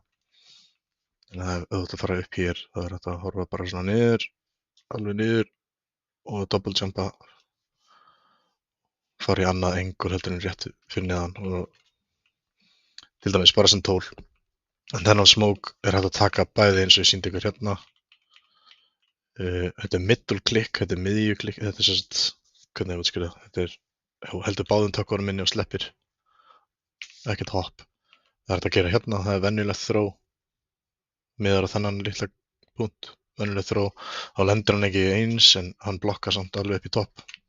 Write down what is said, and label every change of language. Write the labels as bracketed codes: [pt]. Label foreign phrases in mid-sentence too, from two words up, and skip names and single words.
[is] En ef þú ert að fara upp hér, þá er þetta að horfa bara svona niður, alveg niður og double jumpa, fara í annað engur heldur en rétt fyrir neðan og til dæmis bara sem tól. En þennan smoke er hægt að taka bæði eins og ég sýndi ykkur hérna. Þetta er [en] middle click, [is] þetta er miðju click, þetta er sérst, hvernig ég útskýra það, þetta er, heldur báðum tökkunum inni og sleppir, ekkert hopp. Það er hægt að gera hérna, það er venjulegt throw, miðar á þennan litla punkt, venjulegt throw, þá lendir hann ekki eins en hann blokkar samt alveg upp í topp.